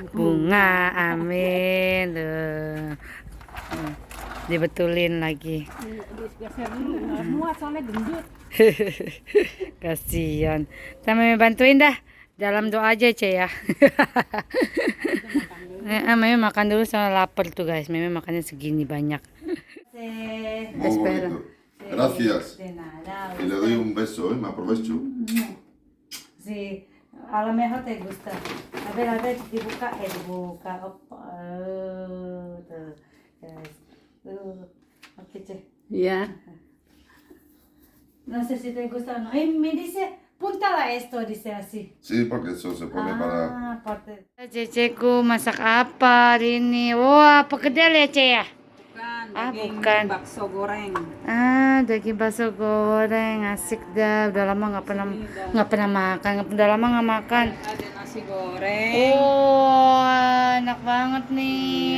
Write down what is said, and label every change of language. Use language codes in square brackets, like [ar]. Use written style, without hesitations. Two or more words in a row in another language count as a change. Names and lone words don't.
[id] bunga, amin. Tuh. Dibetulin lagi. Geser dulu, nggak muat soalnya gendut. Kasihan. Kita Meme bantuin dah. Dalam doa aja, Ce ya. Meme makan dulu sama lapar tuh guys. Meme makannya segini banyak. [es] Espera. Gracias. De nada. Y le doy un beso, ¿eh? Me aprovecho. Sí, a lo mejor te gusta. A ver, [id] dibuka, dibuka. Tuh, guys. Oke, Ce. Iya. [es] No sé si te gusta o no. Me dice, puntala esto, dice así. Sí, porque eso se pone para... Aparte. [id] Ceceku masak apa hari ini? Wah, apa kedel ya, Ce ya? Bukan, daging bukan. Bakso goreng. Daging bakso goreng, asik dah. Udah lama nggak pernah makan. Udah lama nggak makan. Ada nasi goreng. Oh, enak banget nih.